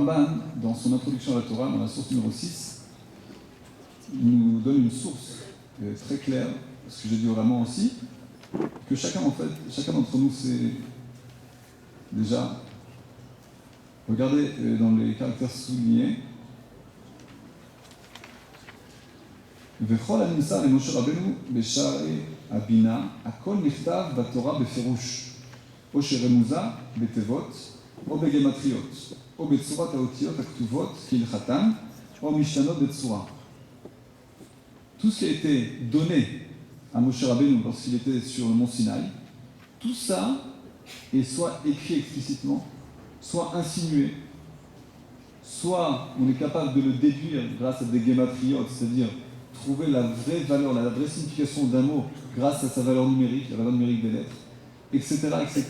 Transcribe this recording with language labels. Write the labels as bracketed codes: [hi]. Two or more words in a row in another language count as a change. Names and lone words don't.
[fr] Le Ramban, dans son introduction à la Torah, dans la source numéro 6, nous donne une source très claire, ce que j'ai dit vraiment aussi, que chacun d'entre nous sait déjà. Regardez dans les caractères soulignés. [he] וכל הנמסר למשה רבנו בשערי הבינה, הכל נכתב בתורה בפירוש, או שרמוזה בתיבות, או בגמטריות, או בצורת האותיות הכתובות כהלכתן, או משתנות בצורה. [fr] Tout ce qui a été donné à Moshe Rabbeinu lorsqu'il était sur le mont Sinaï, tout ça est soit écrit explicitement, soit insinué, soit on est capable de le déduire grâce à des gématriotes, c'est-à-dire trouver la vraie valeur, la vraie signification d'un mot grâce à sa valeur numérique, la valeur numérique des lettres, etc., etc.